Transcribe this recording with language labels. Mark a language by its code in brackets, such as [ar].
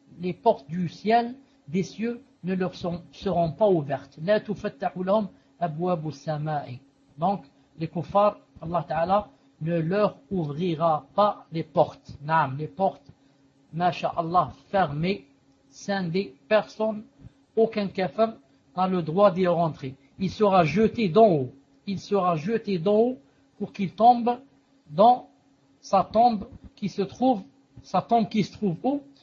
[fr] Les portes du ciel, des cieux, ne leur seront pas ouvertes. [ar] لا تفتح لهم أبواب السماء. [fr] Donc les kuffars, Allah Ta'ala ne leur ouvrira pas les portes. Naam, les portes, masha'Allah, fermées, scindées, personne, aucun kafir n'a le droit d'y rentrer. Il sera jeté d'en haut. Il sera jeté d'en haut pour qu'il tombe dans sa tombe qui se trouve, où?